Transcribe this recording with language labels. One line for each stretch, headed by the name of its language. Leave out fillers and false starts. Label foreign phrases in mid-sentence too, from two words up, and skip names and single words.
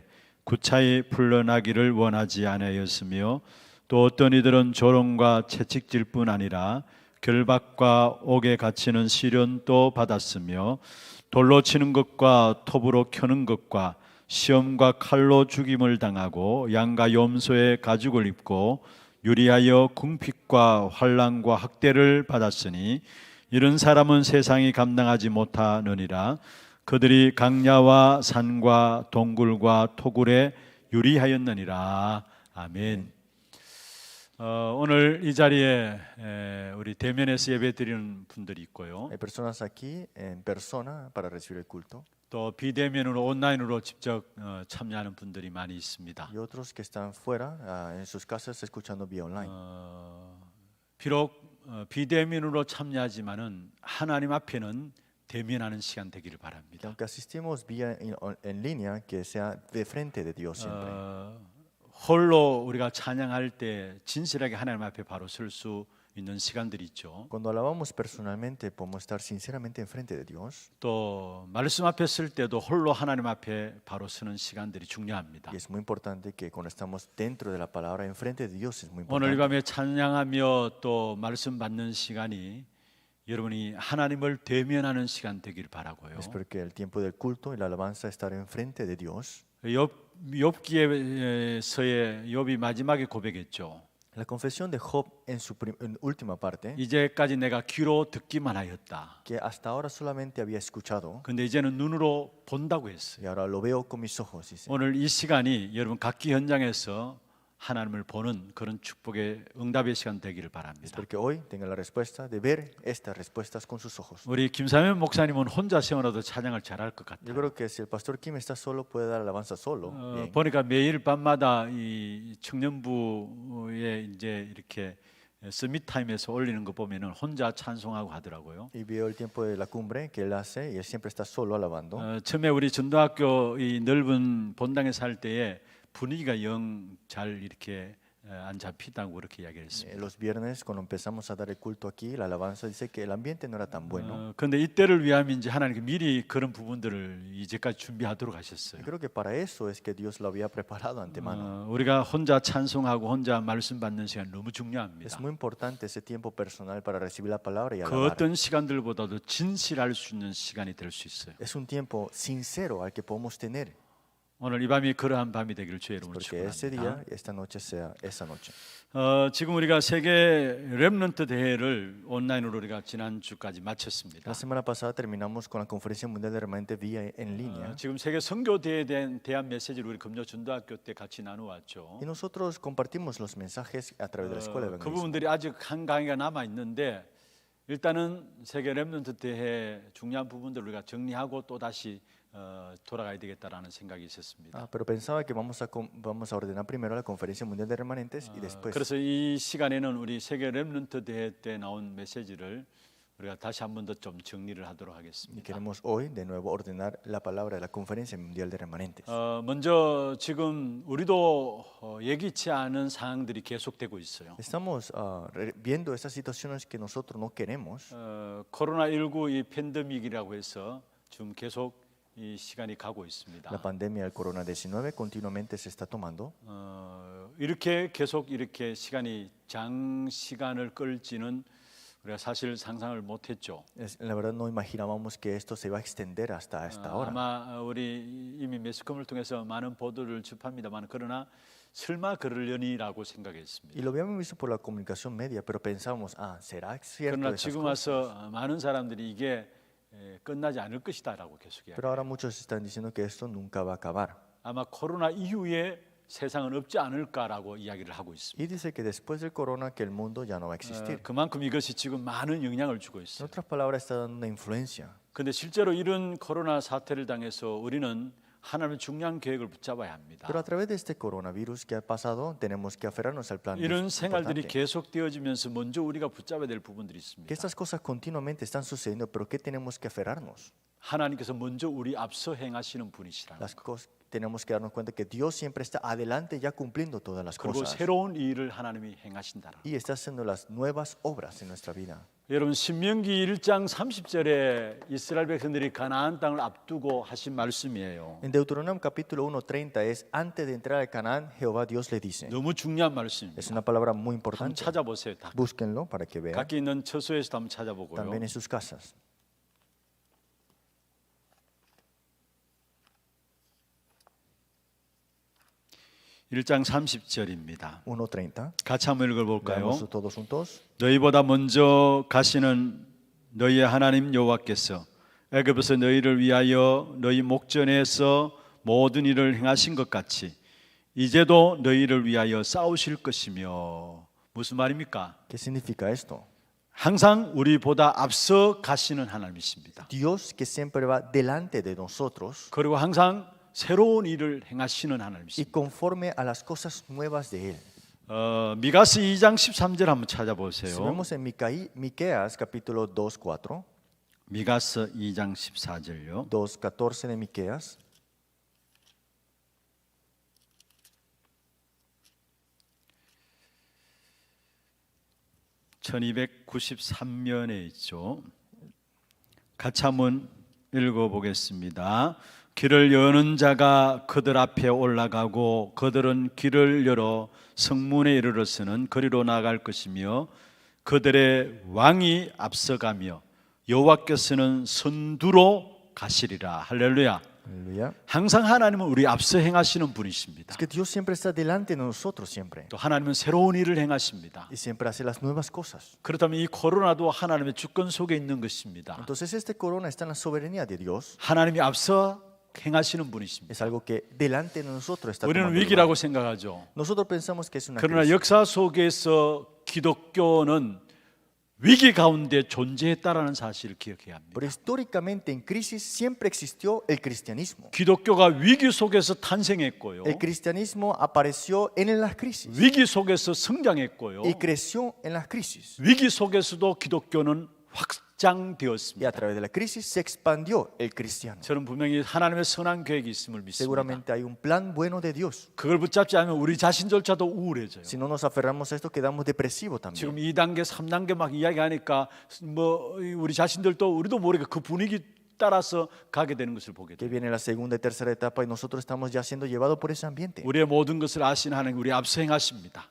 Korean: 구차히 풀려나기를 원하지 아니하였으며 또 어떤 이들은 조롱과 채찍질 뿐 아니라 결박과 옥에 갇히는 시련도 받았으며 돌로 치는 것과 톱으로 켜는 것과 시험과 칼로 죽임을 당하고 양과 염소의 가죽을 입고 유리하여 궁핍과 환난과 학대를 받았으니 이런 사람은 세상이 감당하지 못하느니라. 그들이 강야와 산과 동굴과 토굴에 유리하였느니라. 아멘. 오늘 이 자리에 우리 대면에서 예배드리는 분들이 있고요.
Spanish: Hay personas aquí en persona para recibir el culto
Korean: 또 비대면으로 온라인으로 직접 참여하는 분들이 많이 있습니다.
Spanish: y otros que están fuera en sus casas escuchando vía online.
Korean: 비록 비대면으로 참여하지만은 하나님 앞에는 대면하는 시간 되기를
Spanish: Y
Korean: 바랍니다.
Spanish: aunque asistimos vía en línea, que sea de frente de Dios siempre.
Korean: 홀로 우리가 찬양할 때 진실하게 하나님 앞에 바로 설 수 있는 시간들이 있죠.
Spanish: Cuando alabamos personalmente podemos estar sinceramente enfrente de Dios.
Korean: 또 말씀 앞에 쓸 때도 홀로 하나님 앞에 바로 서는 시간들이 중요합니다.
Spanish: Y es muy importante que cuando estamos dentro de la palabra enfrente de Dios es muy
Korean: 오늘 이
Spanish: importante.
Korean: 밤에 찬양하며 또 말씀 받는 시간이 여러분이 하나님을 대면하는 시간 되기를 바라고요.
Spanish: Espero que el tiempo del culto y la alabanza estar enfrente de Dios.
Korean: 욥기에서의 욥이 마지막에 고백했죠.
Spanish: La confesión de Job en su en última parte,
Korean: 이제까지 내가 귀로 듣기만 하였다.
Spanish: que hasta ahora solamente había escuchado
Korean: 근데 이제는 눈으로 본다고 했어요.
Spanish: y ahora lo veo con mis ojos. Dice.
Korean: 오늘 이 시간이 여러분 각기 현장에서 하나님을 보는 그런 축복의 응답의 시간 되기를 바랍니다.
Spanish: Espero que hoy tenga la respuesta de ver estas respuestas con sus ojos.
Korean: 우리 김사면 목사님은 혼자 세워놔도 찬양을 잘할 것
Spanish: Yo
Korean: 같아요.
Spanish: creo que si el pastor Kim está solo puede dar alabanza solo. Bien.
Korean: 보니까 매일 밤마다 이 청년부에 이제 이렇게 서밋 타임에서 올리는 거 보면은 혼자 찬송하고 하더라고요.
Spanish: Y veo el tiempo de la cumbre que él hace y él siempre está solo alabando.
Korean: 처음에 우리 전도학교 이 넓은 본당에 살 때에 분위기가 영 잘 이렇게 안 잡히다고 그렇게 이야기를 했습니다.
Spanish: Los viernes cuando empezamos a dar el culto aquí, la alabanza dice que el ambiente no era tan bueno.
Korean: 그런데 이때를 위함인지 하나님께 미리 그런 부분들을 이제까지 준비하도록 하셨어요.
Spanish: Y creo que para eso es que Dios lo había preparado antemano.
Korean: 우리가 혼자 찬송하고 혼자 말씀 받는 시간 너무 중요합니다.
Spanish: Es muy importante ese tiempo personal para recibir la palabra y
Korean: 그
Spanish: alabar.
Korean: 어떤 시간들보다도 진실할 수 있는 시간이 될 수 있어요.
Spanish: Es un tiempo sincero al que podemos tener.
Korean: 오늘 이 밤이 그러한 밤이 되기를 주의 이름으로
Spanish: Porque ese
Korean: 축원합니다.
Spanish: día, esta noche sea esa noche.
Korean: 지금 우리가 세계 렘넌트 대회를 온라인으로 우리가 지난주까지 마쳤습니다.
Spanish: La semana pasada terminamos con la Conferencia Mundial de Remanentes vía en línea.
Korean: 지금 세계 선교 대회에 대한 메시지를 우리 금요 전도학교 때 같이 나누었죠.
Spanish: Y nosotros compartimos los mensajes a través de la escuela de
Korean: 그
Spanish: evangelismo.
Korean: 부분들이 아직 한 강의가 남아 있는데 일단은 세계 렘넌트 대회 중요한 부분들을 우리가 정리하고 또 다시 돌아가야 되겠다라는 생각이 있었습니다.
Spanish: Pero pensaba que vamos a ordenar primero la Conferencia Mundial de Remanentes y después.
Korean: 그래서 이 시간에는 우리 세계 렘넌트 대회 때 나온 메시지를 우리가 다시 한 번 더 좀 정리를 하도록
Spanish: Y
Korean: 하겠습니다.
Spanish: queremos hoy de nuevo ordenar la palabra de la Conferencia Mundial de Remanentes.
Korean: 먼저 지금 우리도 예기치 않은 상황들이 계속되고 있어요.
Spanish: Estamos viendo esas situaciones que nosotros no queremos.
Korean: 코로나19 이 팬데믹이라고 해서 지금 계속 이 시간이 가고 있습니다.
Spanish: La pandemia del corona-19 continuamente se está tomando.
Korean: 이렇게 계속 이렇게 시간이 장시간을 끌지는 우리가 사실 상상을 못했죠.
Spanish: La verdad no imaginábamos que esto se iba a extender hasta esta hora.
Korean: 아마 우리 이미 매스컴을 통해서 많은 보도를 접합니다만 그러나 설마 그러려니라고 생각했습니다.
Spanish: Y lo habíamos visto por la comunicación media, pero pensábamos, ¿será cierto
Korean: 그러나
Spanish: esas
Korean: 지금
Spanish: cosas?
Korean: 와서 많은 사람들이 이게 끝나지 않을 것이다라고 계속 이야기해요.
Spanish: Pero ahora muchos están diciendo que esto nunca va a acabar.
Korean: 아마 코로나 이후에 세상은 없지 않을까라고 이야기를 하고 있습니다.
Spanish: Y dice que después del corona que el mundo ya no va a existir.
Korean: 그만큼 이것이 지금 많은 영향을 주고
Spanish: En
Korean: 있어요.
Spanish: otras palabras, está dando una influencia.
Korean: 그런데 실제로 이런 코로나 사태를 당해서 우리는 하나님의 중요한 계획을 붙잡아야 합니다.
Spanish: Pero a través de este coronavirus que ha pasado, tenemos que aferrarnos al plan
Korean: 이런 생활들이
Spanish: importante.
Korean: 계속되어지면서 먼저 우리가 붙잡아야 될 부분들이 있습니다.
Spanish: Que estas cosas continuamente están sucediendo, pero ¿qué tenemos que aferrarnos?
Korean: 하나님께서 먼저 우리 앞서 행하시는 분이시라.
Spanish: Las cosas tenemos que darnos cuenta que Dios siempre está adelante ya cumpliendo todas las
Korean: 그리고
Spanish: cosas.
Korean: 새로운 일을 하나님이 행하신다라.
Spanish: Y está haciendo las nuevas obras en nuestra vida.
Korean: 여러분 신명기 1장 30절에 이스라엘 백성들이 가나안 땅을 앞두고 하신 말씀이에요.
Spanish: En Deuteronomio capítulo 1:30 es, antes de entrar al Canaán, Jehová Dios le dice.
Korean: 너무 중요한 말씀입니다.
Spanish: Es una palabra muy
Korean: 한번
Spanish: importante.
Korean: 찾아보세요. 다.
Spanish: Búsquenlo para que vean.
Korean: 각기 있는 처소에서도 한번 찾아보고요.
Spanish: También en sus casas.
Korean: 1장 30절입니다.
Spanish: 1:30.
Korean: 같이 한번 읽어볼까요?
Spanish: Veamos todos juntos.
Korean: 너희보다 먼저 가시는 너희의 하나님 여호와께서 애굽에서 너희를 위하여 너희 목전에서 모든 일을 행하신 것 같이 이제도 너희를 위하여 싸우실 것이며. 무슨 말입니까?
Spanish: ¿Qué significa esto?
Korean: 항상 우리보다 앞서 가시는 하나님이십니다.
Spanish: Dios que siempre va delante de nosotros
Korean: 그리고 항상 새로운 일을 행하시는
Spanish: y
Korean: 하나님이십니다.
Spanish: conforme a las cosas nuevas de Él.
Korean: 미가스 2장 13절 한번
Spanish: Si
Korean: 찾아보세요.
Spanish: vemos en Miqueas capítulo 2:4,
Korean: 미가스 2장 14절요.
Spanish: 2:14 de Miqueas.
Korean: (1293년에) 있죠. 같이 한번 읽어보겠습니다. 길을 여는 자가 그들 앞에 올라가고 그들은 길을 열어 성문에 이르러서는 거리로 나갈 것이며 그들의 왕이 앞서가며 여호와께서는 선두로 가시리라. 할렐루야.
Spanish: Aleluya.
Korean: 항상 하나님은 우리 앞서 행하시는 분이십니다.
Spanish: Es que Dios siempre está delante de nosotros siempre
Korean: 또 하나님은 새로운 일을 행하십니다.
Spanish: y siempre hace las nuevas cosas.
Korean: 그렇다면 이 코로나도 하나님의 주권 속에 있는 것입니다.
Spanish: Entonces este corona está en la soberanía de Dios.
Korean: 하나님이 앞서 행하시는 분이십니다.
Spanish: Es algo que delante de nosotros está
Korean: 우리는
Spanish: tomando
Korean: 위기라고
Spanish: lugar.
Korean: 생각하죠.
Spanish: Nosotros pensamos que es una
Korean: 그러나
Spanish: crisis.
Korean: 역사 속에서 기독교는 위기 가운데 존재했다라는 사실을 기억해야 합니다.
Spanish: Pero históricamente en crisis siempre existió el cristianismo.
Korean: 기독교가 위기 속에서 탄생했고요.
Spanish: El cristianismo apareció en las crisis
Korean: 위기 속에서 성장했고요.
Spanish: y creció en las crisis.
Korean: 위기 속에서도 기독교는
Spanish: Y
Korean: 확장되었습니다.
Spanish: a través de la crisis se expandió el cristiano.
Korean: 저는 분명히 하나님의 선한 계획이 있음을 믿습니다.
Spanish: Seguramente hay un plan bueno de Dios.
Korean: 그걸 붙잡지 않으면 우리 자신조차도 우울해져요.
Spanish: Si no nos aferramos a esto, quedamos depresivos también.
Korean: 지금 2단계, 3단계 막 이야기하니까 뭐 우리 자신들도 우리도 모르게 그 분위기 뒤따라서 가게 되는 것을 보게
Spanish: Que
Korean: 돼요.
Spanish: viene la segunda y tercera etapa y nosotros estamos ya siendo llevados por ese ambiente.
Korean: 우리의 모든 것을 아시는 하나님 우리 앞서 행하십니다.